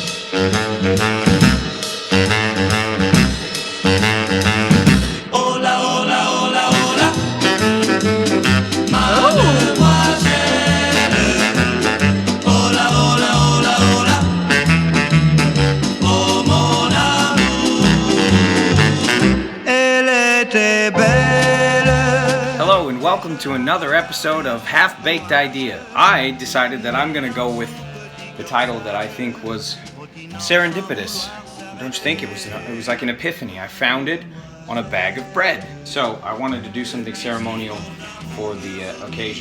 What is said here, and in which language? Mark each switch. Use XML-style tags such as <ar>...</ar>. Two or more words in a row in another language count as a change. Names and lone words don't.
<es>Hola, hola, hola, hola.</es> <fr>Mademoiselle.</fr> <es>Hola, hola, hola, hola.</es> <fr>Oh, mon amour. Elle était belle.</fr> <en>Hello and welcome to another episode of Half-Baked Idea. I decided that I'm going to go with the title that I think was serendipitous. Don't you think? It was like an epiphany. I found it on a bag of bread. So I wanted to do something ceremonial for the occasion.</en>